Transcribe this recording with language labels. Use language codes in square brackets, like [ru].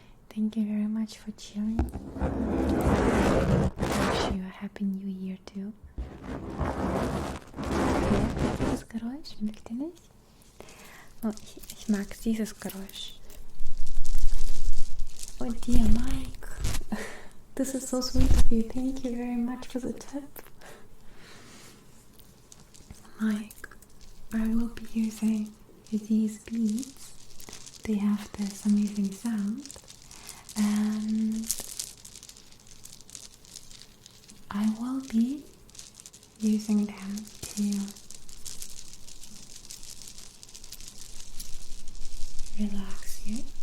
[en] Thank you very much for cheering. I wish you a happy new year too. [de] Dieses Geräusch, mögt ihr nicht? Oh, ich mag dieses Geräusch. [en] Oh dear Mike, this is so sweet of you. Thank you very much for the tip. Mike, I will be using these beads. They have this amazing sound, and I will be using them to relax you.